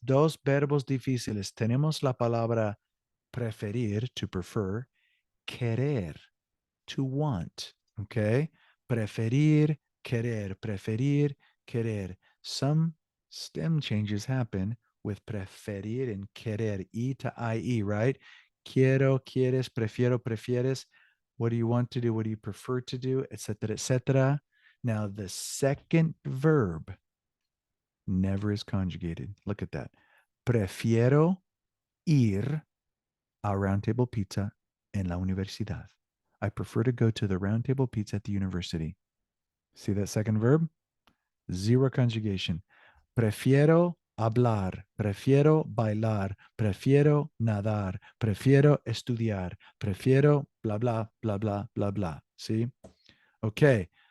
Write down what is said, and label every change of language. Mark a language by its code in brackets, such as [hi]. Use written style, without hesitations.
[es] Dos verbos difíciles. Tenemos la palabra preferir, [en] to prefer, [es] querer, [en] to want, okay? [es] Preferir, querer. [en] Some stem changes happen with preferir and querer, E to IE, right? [es] Quiero, quieres, prefiero, prefieres. [en] What do you want to do? What do you prefer to do? Etc., etc. Now, the second verb never is conjugated. Look at that. [es] Prefiero ir a Round Table Pizza en la universidad. [en] I prefer to go to the Round Table Pizza at the university. See that second verb? Zero conjugation. [es] Prefiero hablar, prefiero bailar, prefiero nadar, prefiero estudiar, prefiero blah, blah, blah, blah, blah, blah. [en] See? Okay.